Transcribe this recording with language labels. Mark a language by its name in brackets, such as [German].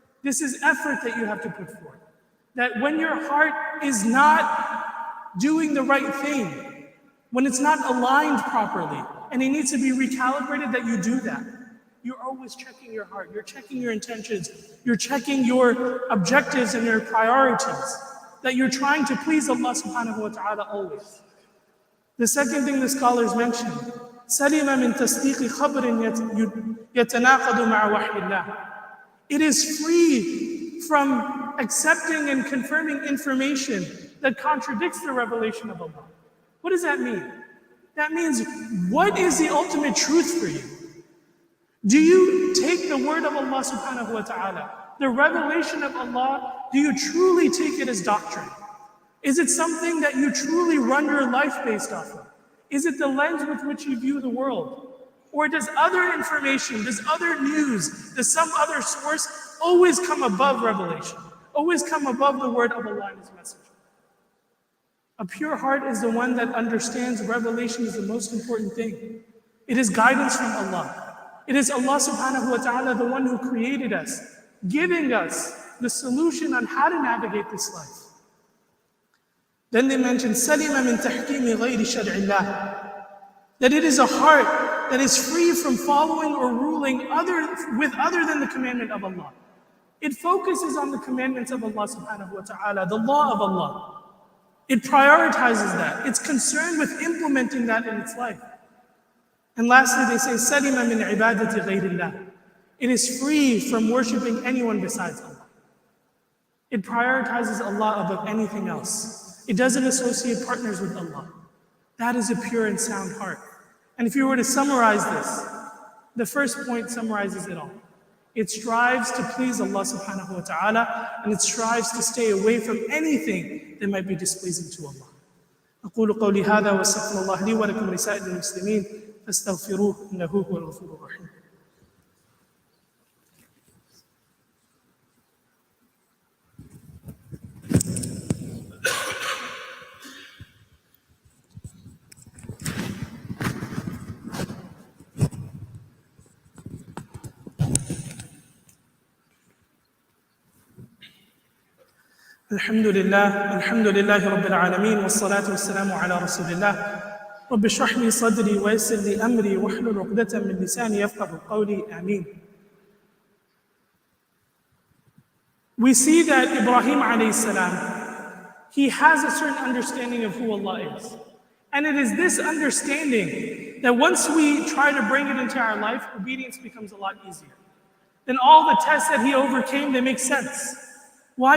[English] This is effort that you have to put forth. That when your heart is not doing the right thing, when it's not aligned properly, and it needs to be recalibrated, that you do that. You're always checking your heart. You're checking your intentions. You're checking your objectives and your priorities. That you're trying to please Allah subhanahu wa ta'ala always. The second thing the scholars mention, [Arabic] سَلِمَ مِن تَصْدِيقِ خَبْرٍ يَتَنَاقَضُ مَعَ وَحْيِ اللَّهِ. [English] It is free from accepting and confirming information that contradicts the revelation of Allah. What does that mean? That means, what is the ultimate truth for you? Do you take the word of Allah subhanahu wa ta'ala, the revelation of Allah, do you truly take it as doctrine? Is it something that you truly run your life based off of? Is it the lens with which you view the world? Or does other information, does other news, does some other source always come above revelation? Always come above the word of Allah and His Messenger? A pure heart is the one that understands revelation is the most important thing. It is guidance from Allah. It is Allah subhanahu wa ta'ala, the one who created us, giving us the solution on how to navigate this life. Then they mention [Arabic] سَلِمَ مِن تَحْكِيمِ غَيْرِ شَرْعِ اللَّهِ. [English] That it is a heart that is free from following or ruling other than the commandment of Allah. It focuses on the commandments of Allah subhanahu wa ta'ala, the law of Allah. It prioritizes that. It's concerned with implementing that in its life. And lastly, they say, [Arabic] سَلِمَ مِنْ عِبَادَةِ غَيْرِ اللَّهِ. [English] It is free from worshiping anyone besides Allah. It prioritizes Allah above anything else. It doesn't associate partners with Allah. That is a pure and sound heart. And if you were to summarize this, the first point summarizes it all. It strives to please Allah subhanahu wa ta'ala, and it strives to stay away from anything that might be displeasing to Allah. [Arabic] أقول قولي هذا واستغفر الله لي ولكم ولسائر المسلمين فاستغفروه إنه هو الغفور الرحيم. الحمد لله رب العالمين والصلاة والسلام على رسول الله رب اشرح لي صدري ويسر لي أمري واحلل عقدة من لساني يفقهوا قولي آمين. [English] We see that Ibrahim alayhi salam, he has a certain understanding of who Allah is. And it is this understanding that once we try to bring it into our life, obedience becomes a lot easier. Then all the tests that he overcame, they make sense. Why?